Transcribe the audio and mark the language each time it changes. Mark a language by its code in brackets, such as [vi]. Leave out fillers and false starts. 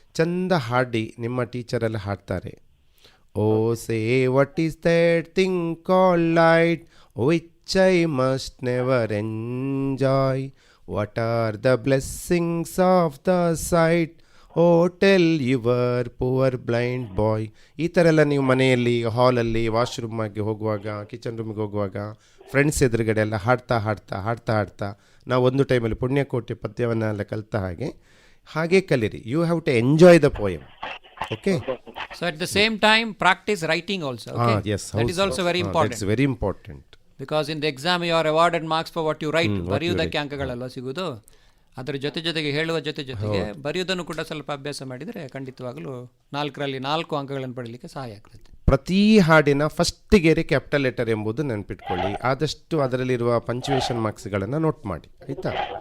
[kn] ಚಂದ ಹಾಡಿ, ನಿಮ್ಮ ಟೀಚರೆಲ್ಲ ಹಾಡ್ತಾರೆ. [en] O say what is that thing called light which I must never enjoy, what are the blessings of the sight, O tell your poor blind boy. [kn] ಈ ಥರ ಎಲ್ಲ ನೀವು ಮನೆಯಲ್ಲಿ, ಹಾಲಲ್ಲಿ, ವಾಶ್ರೂಮಾಗಿ ಹೋಗುವಾಗ, ಕಿಚನ್ ರೂಮಿಗೆ ಹೋಗುವಾಗ, ಫ್ರೆಂಡ್ಸ್ ಎದುರುಗಡೆ ಎಲ್ಲ ಹಾಡ್ತಾ ನಾವು ಒಂದು ಟೈಮಲ್ಲಿ ಪುಣ್ಯಕೋಟಿ ಪದ್ಯವನ್ನೆಲ್ಲ ಕಲಿತ ಹಾಗೆ ಕಲೀರಿ. [en] You have to enjoy the poem. Okay. So at the same time, practice writing also. Okay? Yes. That is also very important. That's very important. Because in the exam you are awarded marks for what you write. what you [kn] ಬರೆಯುವುದಕ್ಕೆ ಅಂಕಗಳಲ್ವ ಸಿಗುವುದು. ಅದರ ಜೊತೆಗೆ ಹೇಳುವ ಜೊತೆಗೆ ಬರೆಯುವುದನ್ನು ಕೂಡ ಸ್ವಲ್ಪ ಅಭ್ಯಾಸ ಮಾಡಿದರೆ ಖಂಡಿತವಾಗಲೂ 4ರಲ್ಲಿ 4 ಅಂಕಗಳನ್ನು ಪಡೀಲಿಕ್ಕೆ ಸಹಾಯ ಆಗ್ತದೆ. ಪ್ರತಿ ಹಾಡಿನ ಫಸ್ಟ್ ಗೆರೆ ಕ್ಯಾಪಿಟಲ್ ಲೆಟರ್ ಎಂಬುದು ನೆನಪಿಟ್ಕೊಳ್ಳಿ. ಆದಷ್ಟು ಅದರಲ್ಲಿರುವ ಪಂಚುವೇಷನ್ ಮಾರ್ಕ್ಸ್ಗಳನ್ನು ನೋಟ್ ಮಾಡಿ, ಆಯಿತಾ?